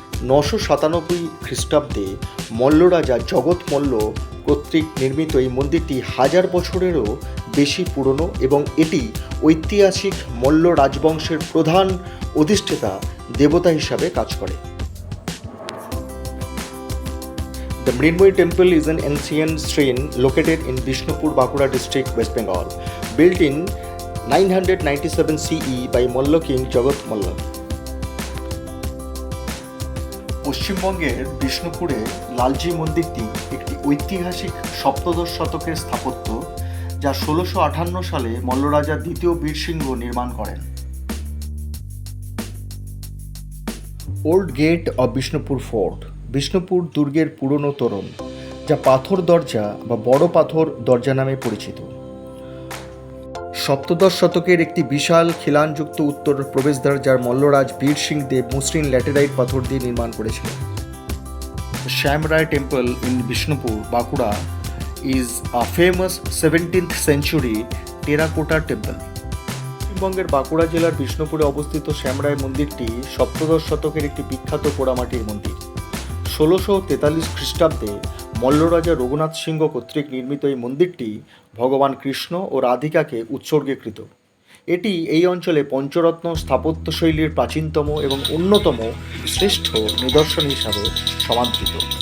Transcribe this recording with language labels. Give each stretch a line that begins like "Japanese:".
Bangla: 997 খ্রিস্টাব্দে মল্লরাজা জগৎ মল্ল কর্তৃক নির্মিত এই মন্দিরটি 1000 বছরেরও বেশি পুরনো এবং এটি ঐতিহাসিক মল্ল রাজবংশের প্রধান অধিষ্ঠাতা দেবতা হিসাবে কাজ করে।
English: The Mrinmoy temple is an ancient shrine located in Bishnupur, Bankura district, West Bengal, built in 997 CE by Mollo king Jagat Malla.
Bangla: পশ্চিমবঙ্গের বিষ্ণুপুরে লালজি মন্দিরটি একটি ঐতিহাসিক সপ্তদশ শতকের স্থাপত্য, যা 1658 সালে মল্লরাজা দ্বিতীয় বীরসিংহ নির্মাণ করেন।
English: Old gate of Bishnupur fort.
Bangla: Bishnupur দুর্গের পুরনো তোরণ, যা পাথর দরজা বা বড় পাথর দরজা নামে পরিচিত। সপ্তদশ শতকের একটি বিশাল খিলানযুক্ত উত্তর প্রবেশদ্বার, যার মল্লরাজ বীর সিং দেব মসৃণ ল্যাটেরাইট পাথর দিয়ে নির্মাণ করেছিলেন।
English: Shyamrai temple in Bishnupur, Bankura is a famous 17th century terracotta temple.
Bangla: পশ্চিমবঙ্গের বাঁকুড়া জেলার বিষ্ণুপুরে অবস্থিত শ্যামরায় মন্দিরটি সপ্তদশ শতকের একটি বিখ্যাত পোড়ামাটির মন্দির। 1643 খ্রিস্টাব্দে মল্লরাজা রঘুনাথ সিংহ কর্তৃক নির্মিত এই মন্দিরটি ভগবান কৃষ্ণ ও রাধিকাকে উৎসর্গীকৃত। এটি এই অঞ্চলে পঞ্চরত্ন স্থাপত্যশৈলীর প্রাচীনতম এবং অন্যতম শ্রেষ্ঠ নিদর্শন হিসাবে সমাদৃত।